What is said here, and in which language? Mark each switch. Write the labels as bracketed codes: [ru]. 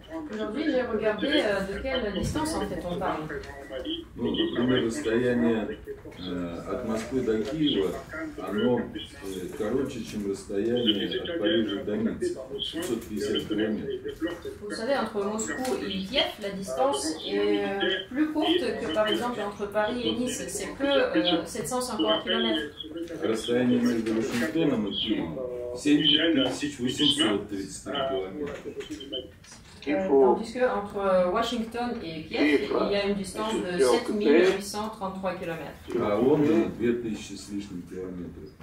[fr] Aujourd'hui, j'ai regardé de quelle distance en fait on parle. [ru] Ну, например, расстояние от Москвы до Киева, оно короче, чем расстояние от Парижа до Ниццы, 750 километров. [fr] Vous savez, entre Moscou et Kiev, la distance est plus courte que par exemple entre Paris et Nice. C'est que 750 km. [ru] Расстояние между Вашингтоном и Киевом 7833 километра. [fr] Tandis qu'entre Washington et Kiev, il y a une distance de 7833 km. [ru] А Лондон 2000 с лишним километров.